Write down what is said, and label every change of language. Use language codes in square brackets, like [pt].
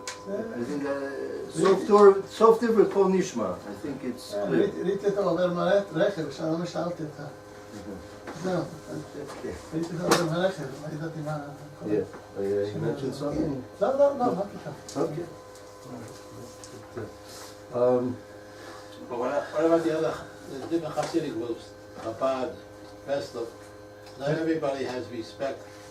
[en] I think Sof Divrei Kol Nishma. I think it's clear. [he] ראיתי אותו עובר מהרכב, כשאני שאלתי אותה. זהו, ראיתי אותו עובר מהרכב, לא ידעתי מה... [en] Yeah, you mentioned something? [he] לא, מה פתאום. [en] Okay. But what about the other, the different Hasidic groups, Chabad, Vestal? Not everybody has respect.